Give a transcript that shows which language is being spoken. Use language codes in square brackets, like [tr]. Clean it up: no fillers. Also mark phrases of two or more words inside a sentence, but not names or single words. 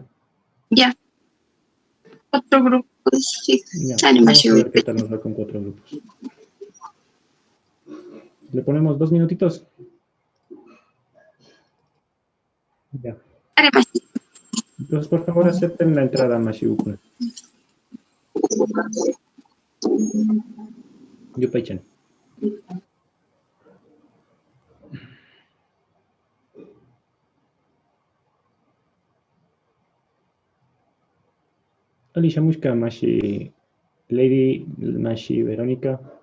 [es] Ya. 4 grupos, sí. Ya. Sale Vamos a ver Mashigu. qué tal nos va con 4 grupos. Le ponemos 2 minutitos. Ya. Sale Mashigu. Entonces, por favor, acepten la entrada, Mashigu. Yupay-chan. Alicia Mushka, Mashi Lady, Mashi Verónica.